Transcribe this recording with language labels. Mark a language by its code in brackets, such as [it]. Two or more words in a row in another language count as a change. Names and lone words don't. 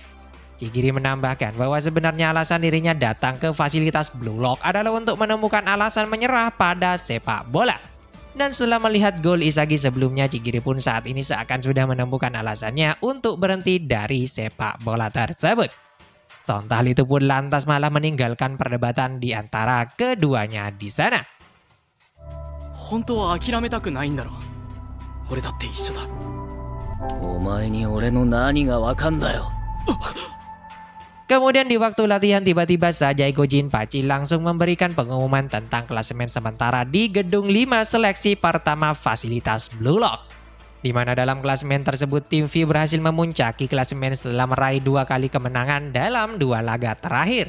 [id] Chigiri menambahkan bahwa sebenarnya alasan dirinya datang ke fasilitas Blue Lock adalah untuk menemukan alasan menyerah pada sepak bola. Dan setelah melihat gol Isagi sebelumnya, Chigiri pun saat ini seakan sudah menemukan alasannya untuk berhenti dari sepak bola tersebut. Sontak itu pun lantas malah meninggalkan perdebatan di antara keduanya di sana. [ja] 本当は諦めたくないんだろ。俺だって一緒だ。お前に俺の何がわかんだよ。 [id] Kemudian di waktu latihan tiba-tiba saja Ego Jinpachi langsung memberikan pengumuman tentang klasemen sementara di gedung 5 seleksi pertama fasilitas Blue Lock. Di mana dalam klasemen tersebut tim V berhasil memuncaki klasemen setelah meraih 2 kali kemenangan dalam 2 laga terakhir.